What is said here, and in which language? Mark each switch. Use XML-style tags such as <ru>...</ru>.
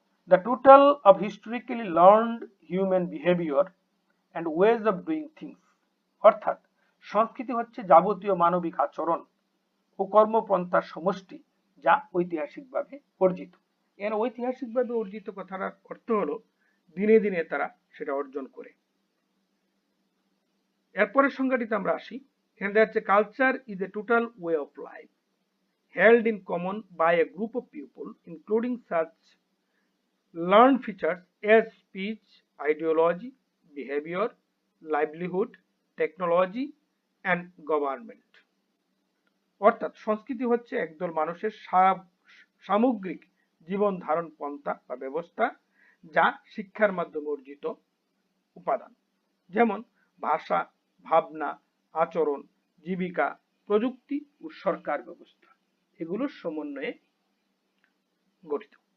<en>The total of historically learned human behavior and ways of doing things,</en> <bn>অর্থাৎ সংস্কৃতি হচ্ছে যাবতীয় মানবিক আচরণ ও কর্মপন্থার সমষ্টি যা ঐতিহাসিকভাবে অর্জিত। এর ঐতিহাসিকভাবে অর্জিত কথার অর্থ হলো দিনে দিনে তারা সেটা অর্জন করে। এরপরের সংজ্ঞাটিতে আমরা আসি। এখানে দেখা যাচ্ছে</bn> <en>Culture is a total way of life held in common by a group of people including such learned features as speech, ideology, behavior, livelihood, technology and government.</en> <bn>অর্থাৎ সংস্কৃতি হচ্ছে একদল মানুষের সামগ্রিক জীবন ধারণ পন্থা বা ব্যবস্থা যা শিক্ষার মাধ্যমে অর্জিত উপাদান, যেমন ভাষা, ভাবনা, আচরণ, জীবিকা, প্রযুক্তি ও সরকার ব্যবস্থা, এগুলোর সমন্বয়ে গঠিত।</bn>